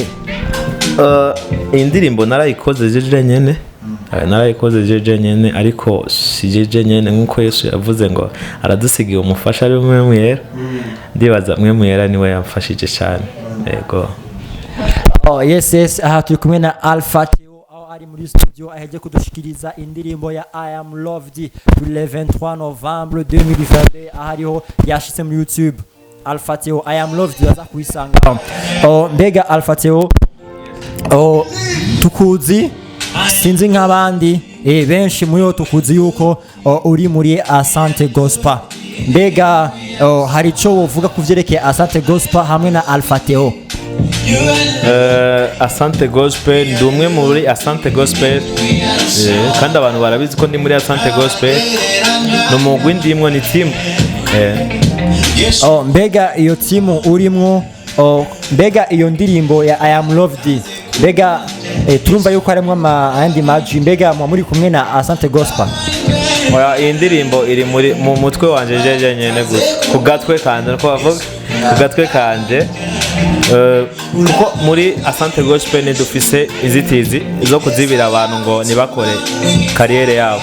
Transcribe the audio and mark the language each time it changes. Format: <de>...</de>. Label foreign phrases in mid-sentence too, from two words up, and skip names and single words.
<rn>Iyi ndirimbo narayikoze jeje nyene ariko si jeje nyene nkuko Yesu yavuze ngo aradusigiye umufasha ari umwe mwera. Ndibaza mwe mwera niwe yamfashije cyane. Ego. Yes, aha turi kumwe na Alphatheo ari muri studio aheje kudushikiriza indirimbo ya I am loved</rn> <fr>le 23 Novembre 2022</fr> <rn>ahariho yashitse muri YouTube. Alphatheo I am loved yaza kuyisanga. Mbega Alphatheo tukuzi sinzi nk'abandi benshi muri tukuzi yuko uri muri Asante Gospel. Mbega hari ico wovuga kuvyerekeye Asante Gospel hamwe na Alphatheo? Asante Gospel ndi umwe muri Asante Gospel, kandi abantu barabizi ko ndi muri Asante Gospel. No mugwi ndimwo ni team. Mbega iyo team urimwo, mbega iyo ndirimbo ya I am loved, mbega turumva yuko harimo andi maji, mbega muri kumwe na Asante Gospel? Iyi ndirimbo iri mu mutwe wanje jeje nyene gusa, ku gatwe kanje ko bavuga, ku gatwe kanje. Kuko muri Asante Gospel ni dufise inzitizi zo kuzibira abantu ngo nibakore kariyere yabo.</rn>